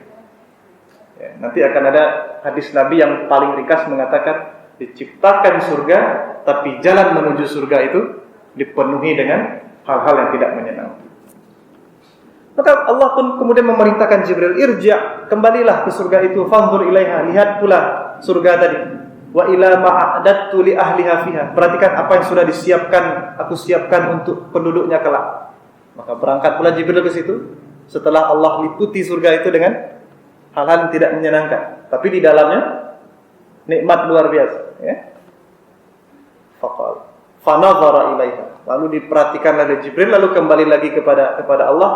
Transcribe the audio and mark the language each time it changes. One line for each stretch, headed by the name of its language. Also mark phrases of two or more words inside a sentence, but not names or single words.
Indonesian: Ya, nanti akan ada hadis Nabi yang paling ringkas mengatakan diciptakan surga, tapi jalan menuju surga itu dipenuhi dengan hal-hal yang tidak menyenangkan. Maka Allah pun kemudian memerintahkan Jibril, irja', kembalilah ke surga itu,
Arabic: فانظر إليها,
Indonesian: lihat pula surga tadi.
Arabic: وإلى ما أعددت لأهلها فيها,
Indonesian: perhatikan apa yang sudah disiapkan, aku siapkan untuk penduduknya kelak. Maka berangkat pula Jibril ke situ, setelah Allah liputi surga itu dengan hal-hal yang tidak menyenangkan, tapi di dalamnya nikmat luar biasa, ya.
Arabic: فقال فنظر إليها,
Indonesian: lalu diperhatikan oleh Jibril, lalu kembali lagi kepada Allah.